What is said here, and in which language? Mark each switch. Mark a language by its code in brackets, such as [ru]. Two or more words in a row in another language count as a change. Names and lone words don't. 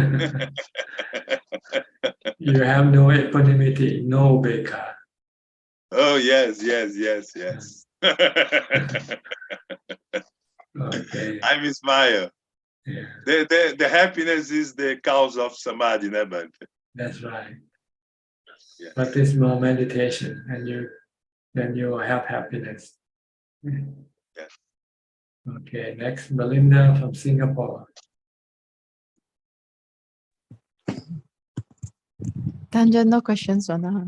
[en] You have no equanimity, no beka. Oh, yes. Okay. I'm smile. Yeah. The happiness is the cause of samadhi, ne, Bante? That's right. Yes. Practice more meditation and then you will have happiness. Yes. Okay, next Belinda from Singapore. Tanja, no questions for now.